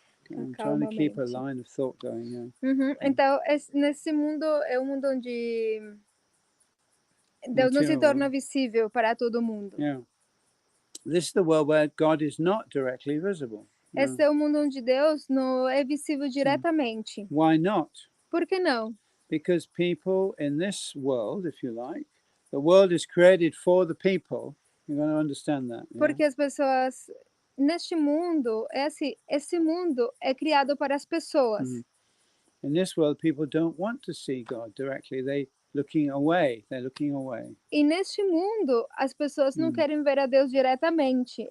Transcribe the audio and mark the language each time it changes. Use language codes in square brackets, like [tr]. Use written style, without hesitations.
[en] I'm trying to keep a line of thought going. [pt] Então, nesse mundo é um mundo onde Deus não se torna visível para todo mundo. [en] This is the world where God is not directly visible. [pt] Esse é o mundo onde Deus não é visível diretamente. [en] Why not? [pt] Por que não? [en] Because people in this world, if you like, the world is created for the people. You're going to understand that. [pt] Porque as pessoas neste mundo, esse mundo é criado para as pessoas. [en] In this world, people don't want to see God directly. They're looking away. [pt] E neste mundo, as pessoas não querem ver a Deus diretamente.